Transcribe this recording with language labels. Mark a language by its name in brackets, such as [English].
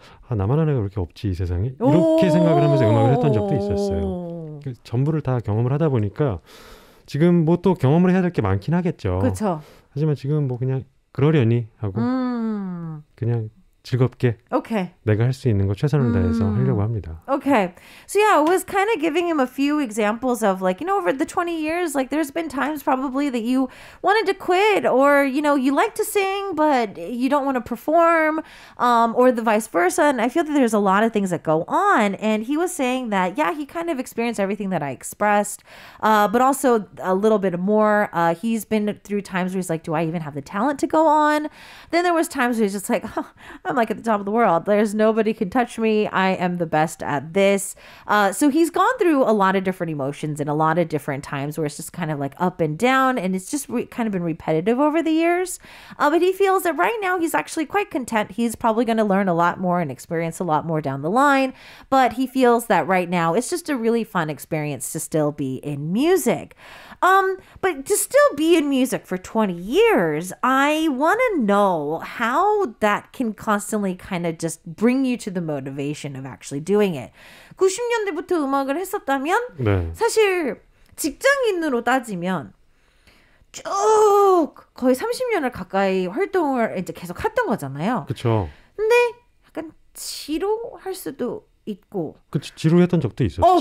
[Korean] 나만 하는 애가 그렇게 없지 이 세상에. 이렇게 생각을 하면서 음악을 했던 적도 있었어요. 전부를 다 경험을 하다 보니까 지금 뭐 또 경험을 해야 될 게 많긴 하겠죠. 그렇죠. 하지만 지금 뭐 그냥 그러려니 하고 그냥 즐겁게 [English] Okay. [Korean] 내가 할 수 있는 거 최선을 다해서 하려고 합니다. [English] Okay. So yeah, I was kind of giving him a few examples of like, over the 20 years, like there's been times probably that you wanted to quit or, you like to sing, but you don't want to perform, or the vice versa. And I feel that there's a lot of things that go on. And he was saying that, yeah, he kind of experienced everything that I expressed, but also a little bit more. He's been through times where he's like, do I even have the talent to go on? Then there was times where he's just like, I'm like at the top of the world. There's nobody can touch me. I am the best at this. So he's gone through a lot of different emotions and a lot of different times where it's just kind of like up and down, and it's just kind of been repetitive over the years. But he feels that right now he's actually quite content. He's probably going to learn a lot more and experience a lot more down the line. But he feels that right now it's just a really fun experience to still be in music. But to still be in music for 20 years, I want to know how that can constantly kind of just bring you to the motivation of actually doing it. [Korean] 90년대부터 음악을 했었다면 네. 사실 직장인으로 따지면 쭉 거의 30년을 가까이 활동을 이제 계속 했던 거잖아요. 그렇죠. 근데 약간 지루할 수도 있고. 그치, 지루했던 적도 있었죠.